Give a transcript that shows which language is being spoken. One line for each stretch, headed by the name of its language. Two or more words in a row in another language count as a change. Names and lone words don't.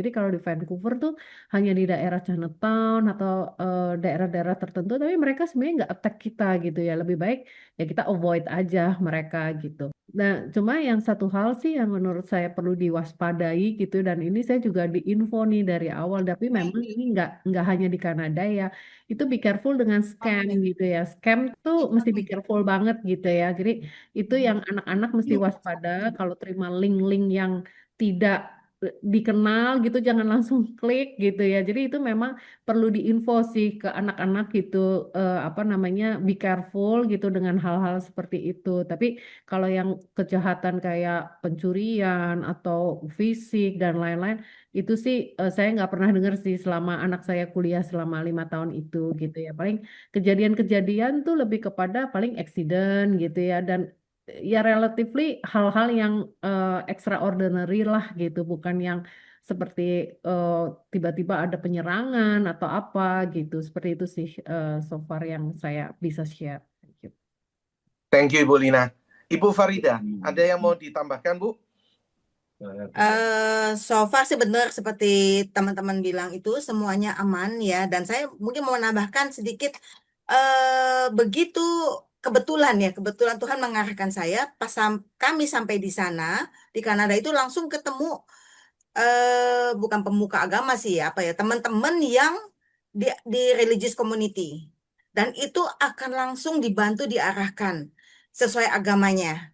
Indonesian: Jadi kalau di Vancouver tuh hanya di daerah Chinatown atau daerah-daerah tertentu, tapi mereka sebenarnya nggak attack kita gitu ya. Lebih baik ya kita avoid aja mereka gitu. Nah, cuma yang satu hal sih yang menurut saya perlu diwaspadai gitu, dan ini saya juga diinfo nih dari awal, tapi memang ini nggak hanya di Kanada ya, itu
English: be careful
Indonesian: dengan scam gitu ya. Scam tuh mesti
English: be careful
Indonesian: banget gitu ya. Jadi itu yang anak-anak mesti waspada kalau terima link-link yang tidak dikenal gitu, jangan langsung klik gitu ya. Jadi itu memang perlu diinfo sih ke anak-anak gitu, apa namanya,
English: be careful
Indonesian: gitu dengan hal-hal seperti itu. Tapi kalau yang kejahatan kayak pencurian atau fisik dan lain-lain, itu sih saya nggak pernah dengar sih selama anak saya kuliah selama 5 tahun itu gitu ya. Paling kejadian-kejadian tuh lebih kepada paling accident gitu ya, dan ya relatively hal-hal yang extraordinary lah gitu, bukan yang seperti tiba-tiba ada penyerangan atau apa gitu. Seperti itu sih
English: so far
Indonesian: yang saya bisa share.
English: Thank you. Thank you
Indonesian: Ibu Lina. Ibu Farida, ada yang mau ditambahkan Bu?
English: So far
Indonesian: sih benar seperti teman-teman bilang itu semuanya aman ya. Dan saya mungkin mau menambahkan sedikit, begitu kebetulan Tuhan mengarahkan saya pas kami sampai di sana di Kanada itu langsung ketemu, bukan pemuka agama sih ya, apa ya, teman-teman yang di
English: religious community,
Indonesian: dan itu akan langsung dibantu diarahkan sesuai agamanya.